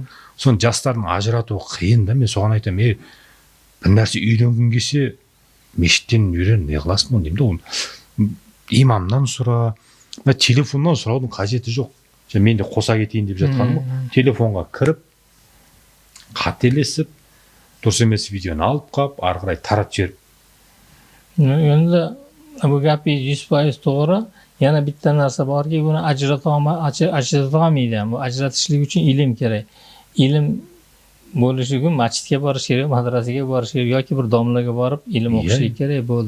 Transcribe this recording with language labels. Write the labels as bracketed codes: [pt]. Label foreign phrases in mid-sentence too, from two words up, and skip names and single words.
[kk] Соны жастардың ажыратуы қиын да. Мен соған айтамын, бір нәрсе үйренгің келсе, мешіттен үйрен, не қыласың оны деймін да. Имамнан сұра, телефоннан сұраудың қажеті жоқ. Мен де қоса кетейін деп жатқаным ғой. Телефонға кіріп, қателесіп, дұрыс емес видеоны алып қап, ары қарай таратып жіберіп. [uz] Endi bu gapingiz 100% to'g'ri. Yana bitta narsa borki, buni ajrata olmaydi. Bu ajratishlik uchun ilm kerak. Ilm bo'lishi uchun masjidga borish kerak, madrasaga borish kerak yoki bir domlaga borib ilm o'qishlik kerak bo'ldi.